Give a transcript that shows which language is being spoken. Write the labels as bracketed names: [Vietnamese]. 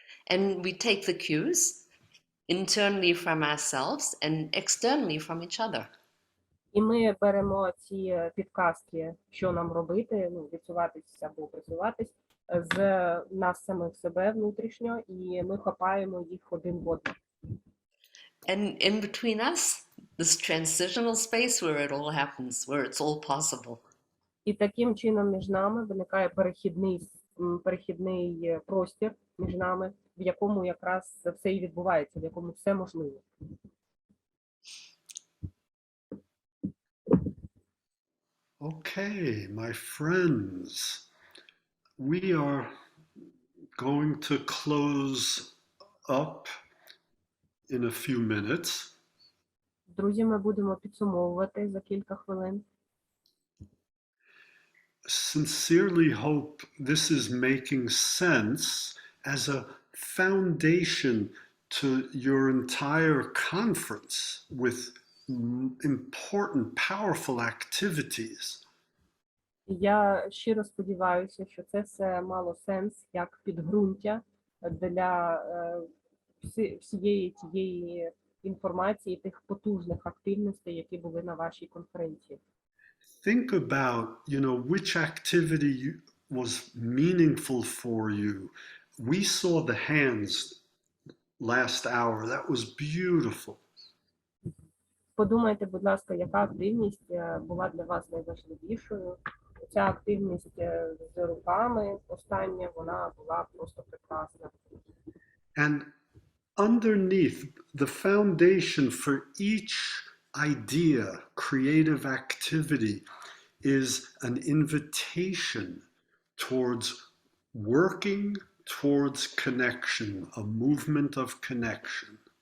[English] And we take the cues internally from ourselves and externally from each other. [Ukrainian] І ми беремо ці підказки, що нам робити, відсуватись або присуватись, з нас самих себе внутрішньо, і ми хапаємо їх один в одного. [English] And in between us, this transitional space where it all happens, where it's all possible. [Ukrainian] І таким чином між нами виникає перехідний простір між нами, в якому якраз все і відбувається, в якому все можливо. [English] Okay, my friends, we are going to close up in a few minutes. [Ukrainian] Друзі, ми будемо підсумовувати за кілька хвилин. [English] Sincerely hope this is making sense as a foundation to your entire conference with important, powerful activities. [Ukrainian] Я щиро сподіваюся, що це все мало сенс як підґрунтя для всієї тієї інформації, тих потужних активностей, які були на вашій конференції. [English] Think about, which activity was meaningful for you. We saw the hands last hour. That was beautiful. [Ukrainian] Подумайте, будь ласка, яка активність була для вас найважливішою. Ця активність з руками остання, вона була просто прекрасна. [English] And underneath, the foundation for each idea, creative activity, is an invitation towards working towards connection, a movement of connection.